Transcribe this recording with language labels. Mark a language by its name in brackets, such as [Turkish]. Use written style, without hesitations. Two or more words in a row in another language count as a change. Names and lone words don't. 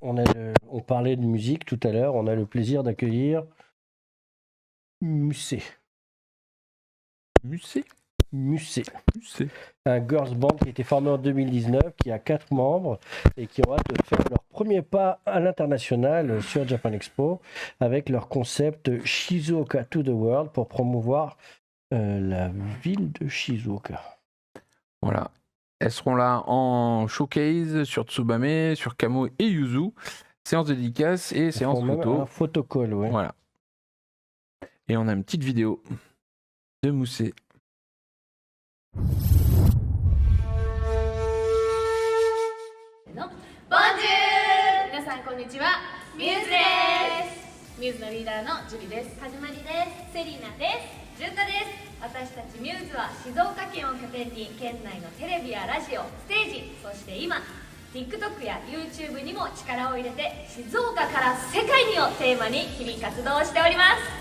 [French] On parlait de musique tout à l'heure, on a le plaisir d'accueillir Musée. Musée. Un girls band qui a été formé en 2019, qui a 4 membres et qui ont hâte de faire leur premier pas à l'international sur Japan Expo avec leur concept Shizuoka to the World pour promouvoir la ville de Shizuoka. Voilà. Elles seront là en showcase sur Tsubame, sur Kamo et Yuzu. Séance de dédicace et séance photo. Un photocall, ouais. Voilà. Et on a une petite vidéo de Musée. Bonjour! [Japanese] 皆さんこんにちは。ミューズです。ミューズのリーダーのジュリです。はじまりです。セリナです。ジュンタです。私たちミューズは静岡県を拠点に県内のテレビやラジオ、ステージ、そして今 TikTok や YouTube にも力を入れて静岡から世界にをテーマに日々活動しております。